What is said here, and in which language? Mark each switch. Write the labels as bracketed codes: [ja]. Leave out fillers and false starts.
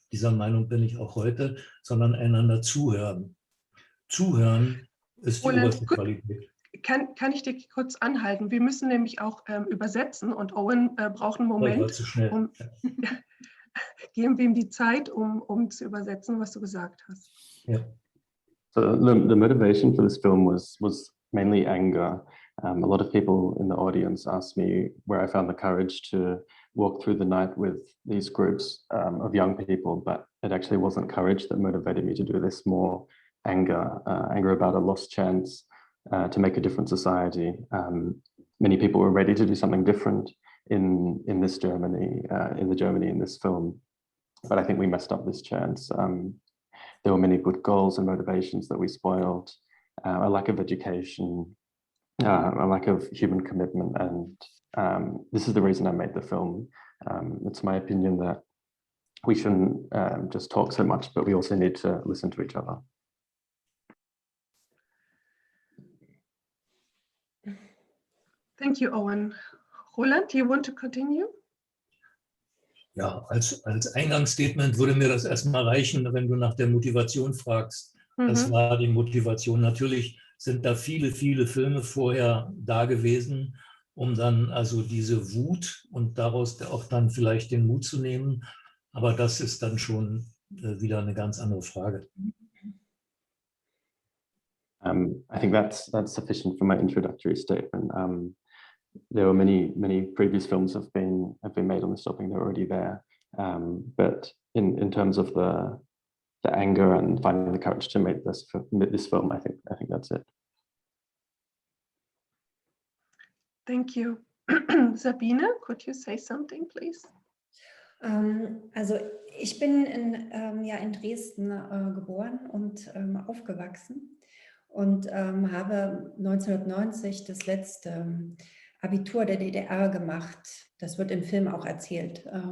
[de] Dieser Meinung bin ich auch heute, sondern einander zuhören. Zuhören ist die oberste Qualität. Kann ich dich kurz anhalten? Wir müssen nämlich auch übersetzen und Owen braucht einen Moment. War zu schnell. Geben wir ihm die Zeit, um zu übersetzen, was du gesagt hast. [en] Yeah. So the motivation for this film was mainly anger. A lot of people in the audience asked me where I found the courage to walk through the night with these groups of young people, but it actually wasn't courage that motivated me to do this, more anger about a lost chance to make a different society. Many people were ready to do something different in this Germany, in this film, but I think we messed up this chance. There were many good goals and motivations that we spoiled, a lack of education, a lack of human commitment, and this is the reason I made the film. It's my opinion that we shouldn't just talk so much, but we also need to listen to each other. Thank you, Owen. Roland, do you want to continue? [de] Ja, als Eingangsstatement würde mir das erstmal reichen, wenn du nach der Motivation fragst. Das war die Motivation. Natürlich sind da viele, viele Filme vorher da gewesen, um dann also diese Wut und daraus auch dann vielleicht den Mut zu nehmen. Aber das ist dann schon wieder eine ganz andere Frage. [en] I think that's sufficient for my introductory statement. There were many previous films have been made on this topic. They're already there, but in terms of the anger and finding the courage to make this film, I think that's it. Thank you. Sabine, could you say something, please? [de] Also ich bin in Dresden geboren und aufgewachsen und habe 1990 das letzte Abitur der DDR gemacht. Das wird im Film auch erzählt.